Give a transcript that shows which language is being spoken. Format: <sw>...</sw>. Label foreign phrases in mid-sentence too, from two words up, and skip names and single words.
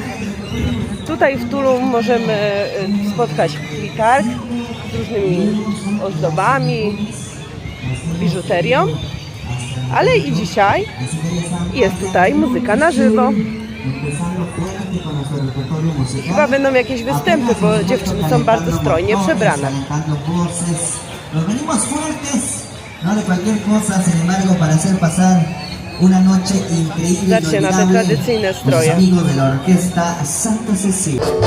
<pl>Tutaj w Tulum możemy spotkać targ z różnymi ozdobami, biżuterią, ale i dzisiaj jest tutaj muzyka na żywo. Chyba będą jakieś występy, bo dziewczyny są bardzo strojnie przebrane.</pl> <es>Nos venimos fuertes, no de cualquier cosa, sin embargo, para hacer pasar una noche increíble y</es> <pl>Zobaczcie na te</pl> <es>inolvidable</es> <pl>tradycyjne</pl> <es>con sus</es> <pl>stroje.</pl> <es>amigos de la orquesta Santa Cecilia.</es>